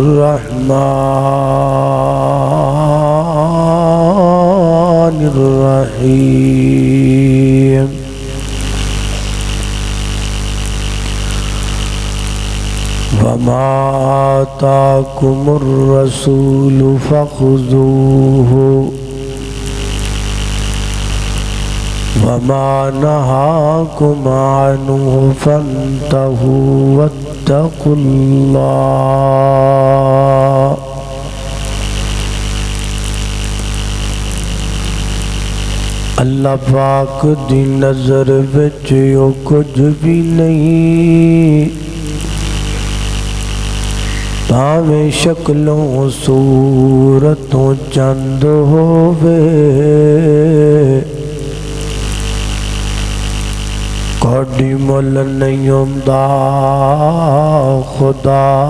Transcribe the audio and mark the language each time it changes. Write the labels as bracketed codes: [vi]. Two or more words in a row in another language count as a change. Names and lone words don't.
[ar] الرحمن الرحيم وما آتاكم الرسول فخذوه وما نهاكم عنه فانتهوا واتقوا [pa] الله اللہ پاک دی نظر وچ او کچھ بھی نہیں بھاویں شکلوں صورتوں چند ہووے کوڈی مل نہیں ہوندا خدا